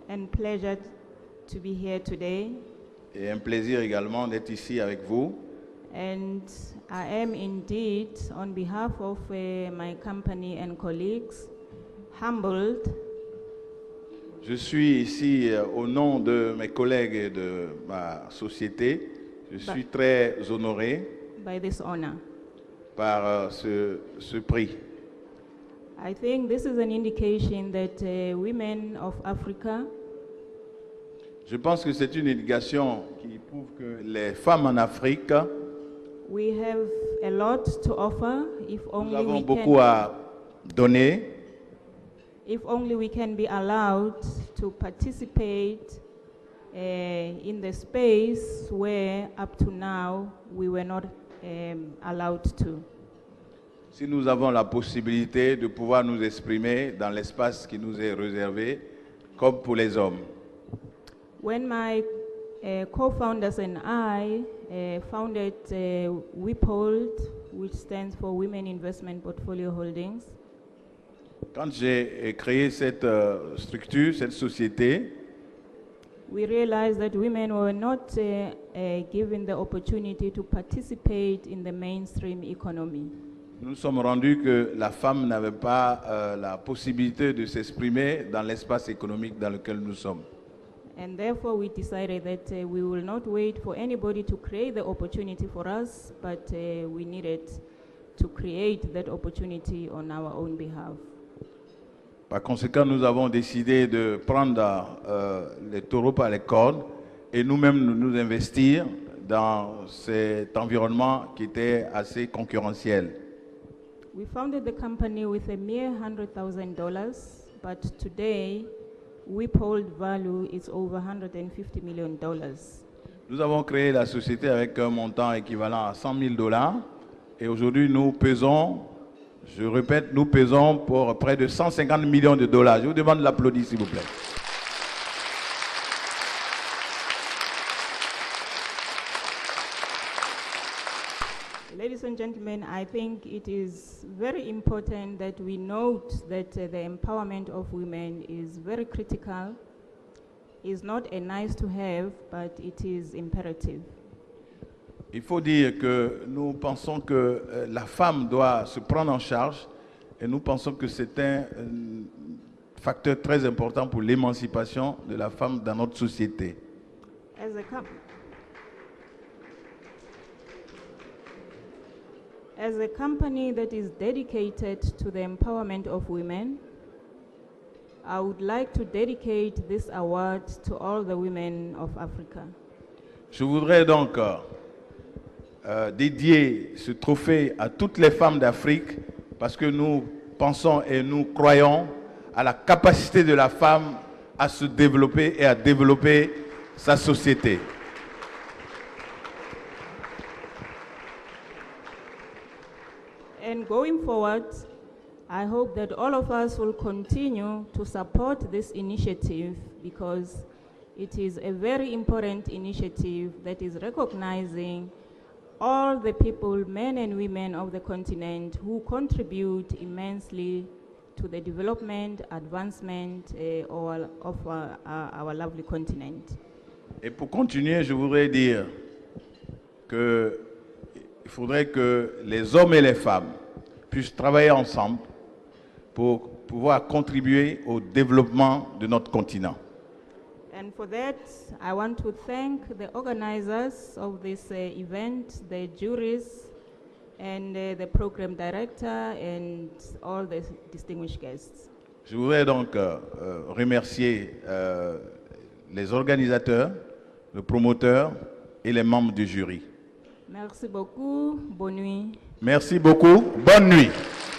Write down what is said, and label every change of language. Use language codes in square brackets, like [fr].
[en] pleasure to be here today. [fr] et un plaisir également d'être ici avec vous. [en] And I am indeed, on behalf of my company and colleagues, humbled. [fr] Je suis ici au nom de mes collègues et de ma société. Je suis très honoré [en] by this honor. [fr] par ce prix. [en] I think this is an indication that women of Africa [fr] Je pense que c'est une indication qui prouve que les femmes en Afrique, [en] we have a lot to offer if [fr] nous [en] only [fr] avons [en] we [fr] beaucoup [en] can, [fr] à donner. [en] if only we can be allowed to participate in the space where up to now we were not allowed to. [fr] Si nous avons la possibilité de pouvoir nous exprimer dans l'espace qui nous est réservé, comme pour les hommes. [en] When my co-founders and I founded WIPOLD, which stands for Women Investment Portfolio Holdings, [fr] Quand j'ai créé cette structure, cette société, [en] we realized that women were not given the opportunity to participate in the mainstream economy. [fr] nous nous sommes rendus que la femme n'avait pas la possibilité de s'exprimer dans l'espace économique dans lequel nous sommes. [en] And therefore we decided that we will not wait for anybody to create the opportunity for us, but we needed to create that opportunity on our own behalf. [fr] Par conséquent, nous avons décidé de prendre les taureaux par les cornes et nous-mêmes nous investir dans cet environnement qui était assez concurrentiel. [en] We founded the company with a mere $100,000, but today WIPOLD value is over $150 million. [fr] Nous avons créé la société avec un montant équivalent à $100 000 et aujourd'hui nous pesons, je répète, nous pesons pour près de $150 millions. Je vous demande de l'applaudir s'il vous plaît. [en] Ladies and gentlemen, I think it is very important that we note that the empowerment of women is very critical. It's not a nice to have, but it is imperative. [fr] Il faut dire que nous pensons que la femme doit se prendre en charge et nous pensons que c'est un facteur très important pour l'émancipation de la femme dans notre société. [en] As a company that is dedicated to the empowerment of women, I would like to dedicate this award to all the women of Africa. [fr] Je voudrais donc dédier ce trophée à toutes les femmes d'Afrique parce que nous pensons et nous croyons à la capacité de la femme à se développer et à développer sa société. [en] And going forward, I hope that all of us will continue to support this initiative because it is a very important initiative that is recognizing all the people, men and women of the continent who contribute immensely to the development, advancement of our lovely continent. [fr] Et pour continuer, je voudrais dire qu'il faudrait que les hommes et les femmes puissent travailler ensemble pour pouvoir contribuer au développement de notre continent. [en] And for that, I want to thank the organizers of this event, the juries, and the program director, and all the distinguished guests. [fr] Je voudrais donc remercier les organisateurs, le promoteur et les membres du jury. Merci beaucoup. Bonne nuit. Merci beaucoup. Bonne nuit.